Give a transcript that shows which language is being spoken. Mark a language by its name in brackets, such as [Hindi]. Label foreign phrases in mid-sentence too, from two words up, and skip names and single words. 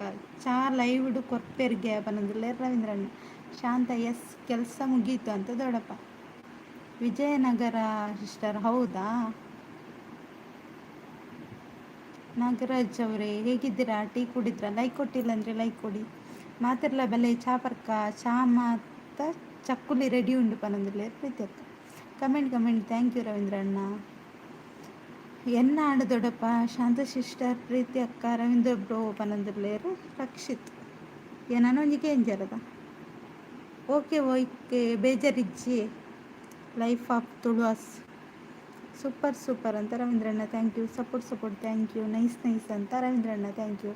[Tulu] ಚಹಾ ಲೈವ್ಡು ಕೊರ್ಪೆರ್ಗೆ ಪನಂದ್ರೆ ರವೀಂದ್ರಣ್ಣ. [Kannada] ಶಾಂತ ಎಸ್ ಕೆಲಸ ಮುಗೀತು ಅಂತ ದೊಡ್ಡಪ್ಪ. ವಿಜಯನಗರ ಸಿಸ್ಟರ್ ಹೌದಾ? ನಾಗರಾಜ್ ಅವರೇ ಹೇಗಿದ್ದೀರಾ? ಟೀ ಕುಡಿದ್ರಾ? ಲೈಕ್ ಕೊಟ್ಟಿಲ್ಲ ಅಂದರೆ ಲೈಕ್ ಕೊಡಿ. [Tulu] ಮಾತಿರ್ಲ ಬೆಲೆ ಚಾ ಪರ್ಕ ಚಾ ಮಾತ ಚಕ್ಕುಲಿ ರೆಡಿ ಉಂಡು ಪನಂದ್ರೆ ಪ್ರೀತಿ ಅಕ್ಕ. [English] comment thank you [Tulu] ರವೀಂದ್ರಣ್ಣ. ಎನ್ನ ಆಡು ದೊಡ್ಡಪ್ಪ ಶಾಂತ ಸಿಸ್ಟರ್ ಪ್ರೀತಿ ಅಕ್ಕ ರವೀಂದ್ರ ಬ್ರೋ ಪನಂದ್ರಲೇರು ರಕ್ಷಿತ್. ಏನೊಂಜಿಗೆ ಎಂಜರದ ಓಕೆ ಬೇಜಾರಿಜ್ಜಿ ಲೈಫ್ ಆಫ್ ತುಳುವಾಸ್. [Kannada] ಸೂಪರ್ ಅಂತ ರವೀಂದ್ರಣ್ಣ. [English] thank you. support thank you. ನೈಸ್ ಅಂತ ರವೀಂದ್ರಣ್ಣ. thank you.